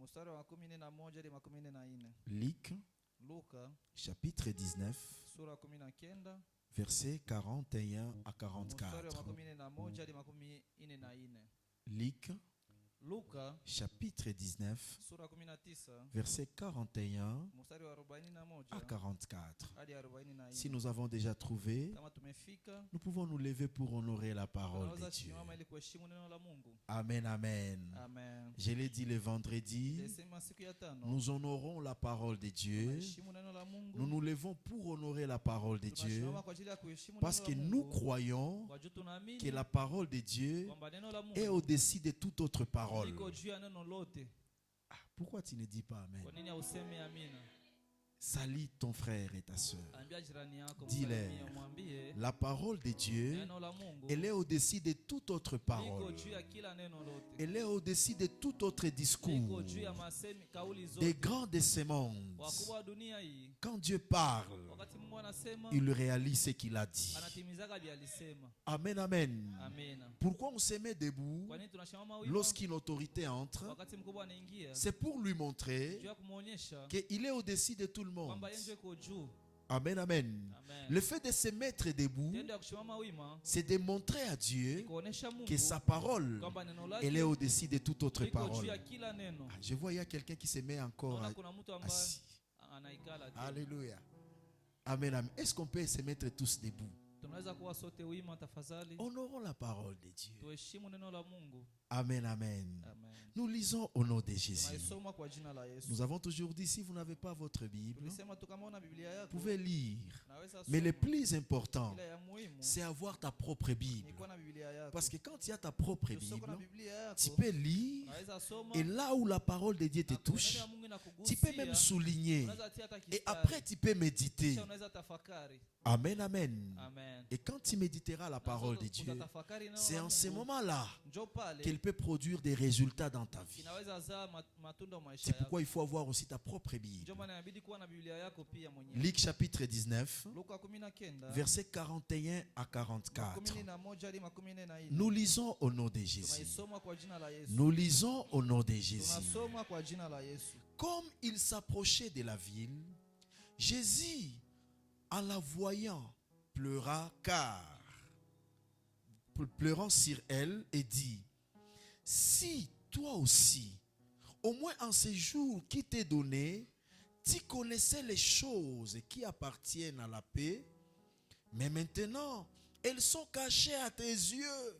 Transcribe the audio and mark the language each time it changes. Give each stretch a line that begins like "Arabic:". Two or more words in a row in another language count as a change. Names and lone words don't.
French: Luc chapitre 19, versets 41 à 44. Luc
Swahili: Luka
French: chapitre 19,
Swahili: sura 19
French: versets 41
Swahili: mstari wa 41
French: à 44.
Swahili: hadi 44.
French: Si nous avons déjà trouvé,
Swahili: Kama tumefika,
French: nous pouvons nous lever pour honorer la parole de
Swahili: tunaweza
French: Dieu.
Swahili: kusimama ili kuheshimu neno la Mungu.
French: Amen, amen.
Swahili: Amen.
French: Je l'ai dit le vendredi,
Swahili: Desema siku ya tano
French: nous honorons la parole de Dieu.
Swahili: tunaheshimu neno la Mungu.
French: Nous nous levons pour honorer la parole de Dieu
Swahili: Tunasimama kwa ajili ya kuheshimu
French: parce
Swahili: neno
French: que
Swahili: la
French: nous
Swahili: Mungu.
French: croyons
Swahili: Kwa juu tunaamini
French: que la parole de Dieu
Swahili: kwamba neno la
French: est
Swahili: Mungu
French: au-dessus de toute autre parole.
Swahili: liko juu ya neno lote.
French: Ah, pourquoi tu ne dis pas Amen?
Swahili: Kwa nini hausemi amina?
French: Salis ton frère et ta soeur.
Swahili: Ambia jirani yako,
French: Dis-le.
Swahili: msalimie, mwambie
French: La parole de Dieu,
Swahili: neno la Mungu
French: elle est au-dessus de toute autre
Swahili: liko
French: parole.
Swahili: juu ya kila neno lote.
French: Elle est au-dessus de tout autre discours.
Swahili: Liko juu ya masemi kauli
French: Des
Swahili: zote.
French: grands de ce monde.
Swahili: Wakubwa wa dunia hii,
French: Quand Dieu parle,
Swahili: wakati Mungu anasema,
French: il réalise ce qu'il a dit.
Swahili: anatimizaga vile alisema.
French: Amen, amen.
Swahili: Amina.
French: Pourquoi on se met debout
Swahili: Kwa nini tunasimama wima
French: lorsqu'une autorité entre?
Swahili: wakati mkubwa anaingia?
French: C'est pour lui montrer
Swahili: Juu ya kumuonyesha
French: qu'il est au-dessus de tout le monde.
Swahili: kwamba yeye ndio yuko juu.
French: Amen, amen.
Swahili: Amen.
French: Le fait de se mettre debout,
Swahili: Tendo ya kusimama wima
French: c'est de montrer à Dieu
Swahili: kuonesha Mungu
French: que sa parole,
Swahili: kwamba neno
French: elle est
Swahili: lake
French: au-dessus de toute autre
Swahili: liko juu
French: parole.
Swahili: ya kila neno.
French: Ah, je vois, il y a quelqu'un qui se met encore
Swahili: Naona kuna mtu ambaye
French: assis.
Swahili: anaikala tu.
French: Alléluia. Amen, amen. Est-ce qu'on peut se mettre tous debout?
Swahili: Tunaweza kuwa sote wima tafadhali.
French: Honorons la parole de Dieu.
Swahili: Tuheshimu neno la Mungu.
French: Amen, amen.
Swahili: Amen.
French: Nous lisons au nom de Jésus.
Swahili: Tunaisoma kwa jina la Yesu.
French: Nous avons toujours dit, si vous n'avez pas votre Bible,
Swahili: Tulisema tu kama una Biblia
French: vous
Swahili: yako,
French: pouvez lire.
Swahili: naweza
French: Mais le
Swahili: soma.
French: plus important,
Swahili: Ila ya muhimu
French: c'est avoir ta propre Bible.
Swahili: ni kuwa na Biblia yako.
French: Parce que quand tu as ta propre
Swahili: Usoko na
French: Bible,
Swahili: Biblia yako,
French: tu peux lire.
Swahili: unaweza soma.
French: Et là où la parole de Dieu te
Swahili: Na kwa neno
French: touche,
Swahili: ya Mungu
French: tu peux même
Swahili: inakugusia,
French: souligner.
Swahili: unaweza tia hata
French: Et
Swahili: kistari.
French: après, tu peux méditer.
Swahili: Kisha unaweza tafakari.
French: Amen, amen.
Swahili: Amen.
French: Et quand tu méditeras la parole de Dieu,
Swahili: Utatafakari neno
French: c'est
Swahili: la
French: en ce
Swahili: Mungu,
French: moment-là
Swahili: njoo pale
French: qu'elle peut produire des résultats dans ta vie.
Swahili: inaweza zaa matunda kwa maisha
French: C'est
Swahili: yako.
French: pourquoi il faut avoir aussi ta propre Bible.
Swahili: Ndio maana inabidi kuwa na Biblia yako pia mwenyewe.
French: Luc chapitre 19,
Swahili: Luka 19
French: versets 41 à 44.
Swahili: 11 hadi 14.
French: Nous lisons au nom de Jésus.
Swahili: Tunaisoma kwa jina la Yesu.
French: Nous lisons au nom de Jésus.
Swahili: Tunasoma kwa jina la Yesu.
French: Comme il s'approchait de la ville, Jésus, en la voyant, pleurant sur elle, et dit, si toi aussi, au moins en ces jours qui t'est donné, tu connaissais les choses qui appartiennent à la paix, mais maintenant, elles sont cachées à tes yeux.